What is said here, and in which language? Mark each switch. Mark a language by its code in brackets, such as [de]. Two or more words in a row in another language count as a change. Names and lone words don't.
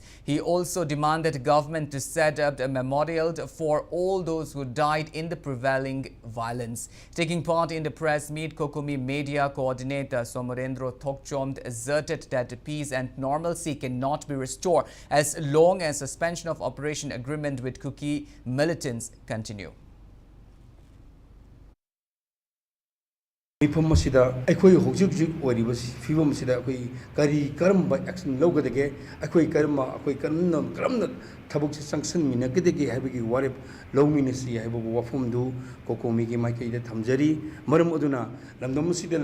[en] He also demanded government to set up a memorial for all those who died in the prevailing violence. Taking part in the press meet, COCOMI media coordinator Somarendra Thokchomd asserted that peace and normalcy cannot be restored as long as suspension of operation agreement with Kuki militants continue. [mni] ꯃꯤꯐꯝ ꯑꯁꯤꯗ ꯑꯩꯈꯣꯏ ꯍꯧꯖꯤꯛ ꯍꯧꯖꯤꯛ ꯑꯣꯏꯔꯤꯕ ꯐꯤꯕꯝ ꯑꯁꯤꯗ ꯑꯩꯈꯣꯏ ꯀꯔꯝꯕ ꯑꯦꯛꯁꯟ ꯂꯧꯒꯗꯒꯦ ꯑꯩꯈꯣꯏ ꯀꯔꯝꯅ ꯊꯕꯛꯁꯦ ꯆꯪꯁꯤꯟꯃꯤꯟꯅꯒꯗꯒꯦ ꯍꯥꯏꯕꯒꯤ ꯋꯥꯔꯦꯞ ꯂꯧꯃꯤꯟꯅꯁꯤ ꯍꯥꯏꯕ ꯋꯥꯐꯝꯗꯨ ꯀꯣꯀꯣꯃꯤꯒꯤ ꯃꯥꯏꯀꯩꯗ ꯊꯝꯖꯔꯤ ꯃꯔꯝ ꯑꯗꯨꯅ ꯂꯝꯗꯝ ꯑꯁꯤꯗ